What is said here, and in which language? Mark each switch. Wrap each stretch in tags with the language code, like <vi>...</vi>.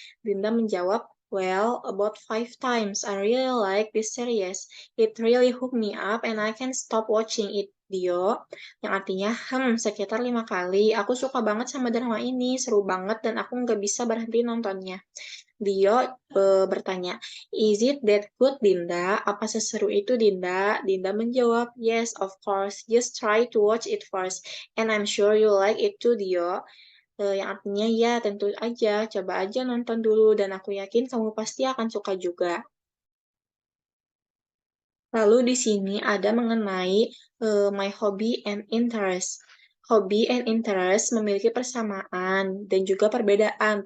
<id>Dinda menjawab,</id> <en>well, about 5 times. I really like this series. It really hooked me up and I can't stop watching it, Dio.</en> <id>Yang artinya, sekitar 5 kali. Aku suka banget sama drama ini, seru banget dan aku nggak bisa berhenti nontonnya. Dio bertanya,</id> <en>"Is it that good, Dinda?</en> <id>Apa seseru itu, Dinda?" Dinda menjawab,</id> <en>"Yes, of course. Just try to watch it first. And I'm sure you like it too, Dio."</en> <id>Yang artinya, ya tentu aja, coba aja nonton dulu dan aku yakin kamu pasti akan suka juga. Lalu di sini ada mengenai</id> <en>my hobby and interest. Hobby and interest</en> <id>memiliki persamaan dan juga perbedaan.</id>